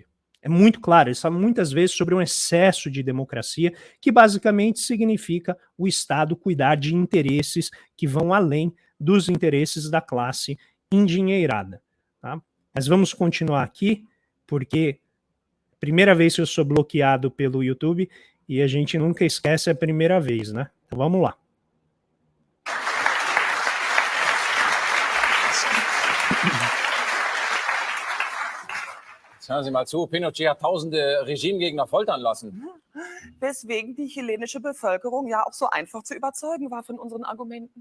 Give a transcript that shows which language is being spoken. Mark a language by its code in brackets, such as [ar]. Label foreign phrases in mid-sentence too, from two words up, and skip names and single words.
[pt] É muito claro, eles falam muitas vezes sobre um excesso de democracia, que basicamente significa o Estado cuidar de interesses que vão além dos interesses da classe endinheirada. Tá? Mas vamos continuar aqui, porque primeira vez que eu sou bloqueado pelo YouTube e a gente nunca esquece a primeira vez, né? Então vamos lá. [de] Hören Sie mal zu, Pinochet hat tausende Regimegegner foltern lassen. Weswegen die chilenische Bevölkerung ja auch so einfach zu überzeugen war von unseren Argumenten.